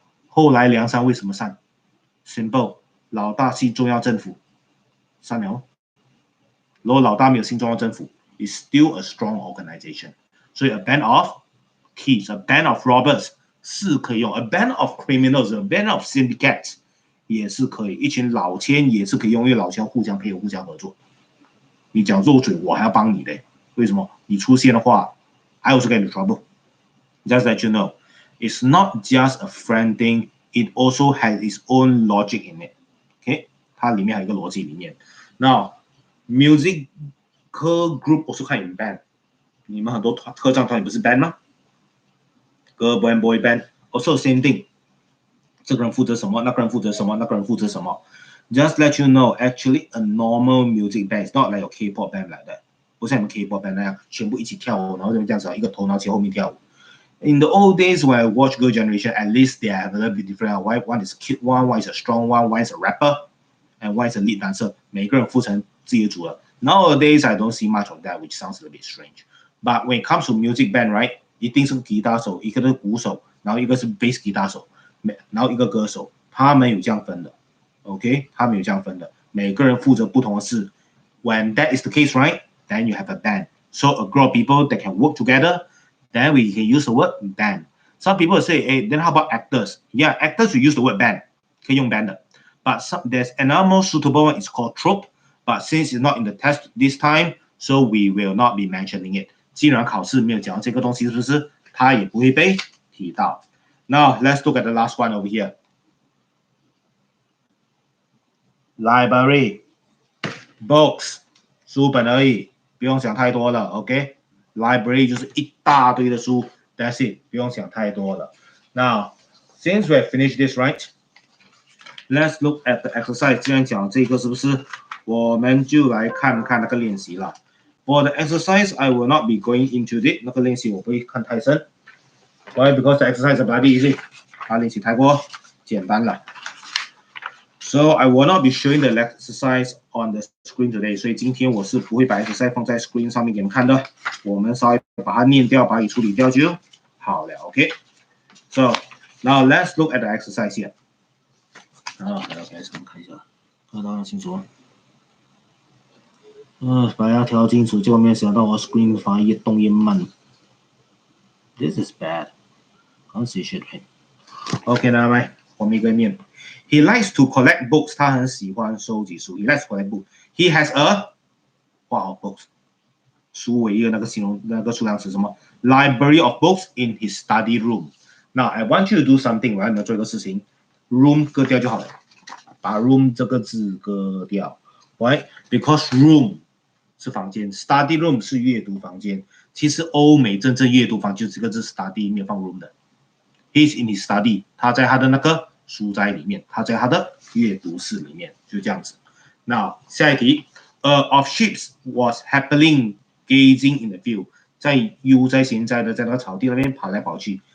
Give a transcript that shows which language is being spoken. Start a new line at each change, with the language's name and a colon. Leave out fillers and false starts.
Chinese: 后来梁山为什么散 ？Simple， 老大信中央政府，散了。如果老大没有信中央政府 ，
English: is still a strong organization.
Chinese: 所以
English: a band of thieves, a band of robbers
Chinese: 是可以用 ，
English: a band of criminals, a band of syndicates
Chinese: 也是可以，一群老千也是可以用，因为老千互相配合、互相合作。你讲漏嘴，我还要帮你嘞。为什么？你出现的话
English: ，I also get into trouble. Just let you know, it's not just a friend thing. It also has its own logic in it.
Chinese: OK， 它里面还有一个逻辑里面。
English: Now, music group also 看 in band.
Chinese: 你们很多合唱团也不是 band 吗 ？
English: Girl band, boy band, also same thing.
Chinese: 这个人负责什么，那个人负责什么，那个人负责什么。
English: Just let you know, actually, a normal music band is not like a K-pop band like that.
Chinese: 不像你们 K-pop band 那样，全部一起跳舞，然后这样子，一个头脑起后面跳舞。
English: In the old days, when I watch Girl Generation, at least they have a little bit different. One is a cute one is a strong one is a rapper, and one is a lead dancer.
Chinese: 每个人负责自己的组合。
English: Nowadays, I don't see much of that, which sounds a little bit strange. But when it comes to music band, right?
Chinese: 一定是吉他手，一个是鼓手，然后一个是 bass 吉他手，然后一个歌手，他们有这样分的。 OK， 他们有这样分的，每个人负责不同的事。
English: When that is the case, right? Then you have a band. So a group of people that can work together. Then we can use the word band. Some people say, hey, then how about actors? Yeah, actors we use the word band.
Chinese: 可以用 band 的。
English: But there's another more suitable one. It's called troupe. But since it's not in the test this time, so we will not be mentioning it.
Chinese: 既然考试没有讲这个东西，是不是？它也不会被提到。
English: Now let's look at the last one over here. Library, books,
Chinese: 书本而已，不用想太多了。 OK，library 就是一大堆的书 ，
English: That's it，
Chinese: 不用想太多了。
English: Now, since we have finished this, right? Let's look at the exercise.
Chinese: 既然讲这个是不是？我们就来看看那个练习了。
English: For the exercise, I will not be going into it.
Chinese: 那个练习我不会看太深。
English: Why? Because the exercise is very easy.
Chinese: 它练习太过简单了。
English: So I will not be showing the exercise on the screen today.
Chinese: 所以今天我是不会把 exercise 放在 screen 上面给你们看的。我们稍微把它念掉，把它处理掉就好了。
English: OK. So now let's look at the exercise here.
Chinese: 来开始，我们看一下，看到清楚。把它调清楚，结果没有想到我 screen 反而越动越慢。
English: This is bad. Concentrate. OK，
Chinese: 那来我们一个念。
English: He likes to collect books.
Chinese: 他很喜欢收集书。
English: He likes to collect books. He has a 画好 books.
Chinese: 书为一个那个形容那个数量词什么 ？
English: Library of books in his study room. Now I want you to do something.
Chinese: 我要你们做一个事情 ，room 割掉就好了，把 room 这个字割掉。
English: Why?
Chinese: Because room 是房间 ，study room 是阅读房间。其实欧美真正阅读房就这个字 study 没有放 room 的。
English: He's in his study.
Chinese: 他在他的那个书斋里面，他在他的阅读室里面，就这样子。那下一题 ，
English: of sheep was happily gazing in the field，
Chinese: 在悠哉闲哉的在那个草地那边跑来跑去。